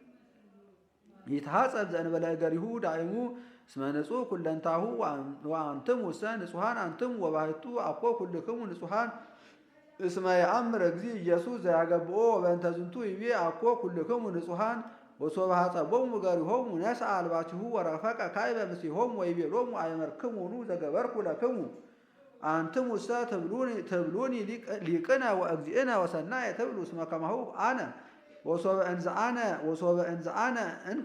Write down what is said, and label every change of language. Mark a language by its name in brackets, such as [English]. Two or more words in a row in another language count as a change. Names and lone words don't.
[Geez] ይትሐጸብ ዘእንበለ እገሪሁ ዳእሙ እስመ ንጹሕ ኩለንታሁ ወአንትሙ ውሰ ንጹሐን አንትሙ ወባሕቱ አኮ ኩልክሙ ንጹሐን እስመ የአምር እግዚ ኢየሱስ ዘያገብኦ ወበእንተ ዝንቱ ይቤ አኮ ኩልክሙ ንጹሐን ወሶበ ሐጸቦሙ እገሪሆሙ ነስአ አልባሲሁ ወረፈቀ ካዕበ ምስሌሆሙ ወይቤሎሙ አእመርክሙኑ ዘገበርኩ ለክሙ አንትሙሰ ትብሉኒ ሊቅነ ወእግዚእነ ወሰናየ ትብሉ እስመ ከማሁ አነ ወሶበ እንዘ አነ እንከ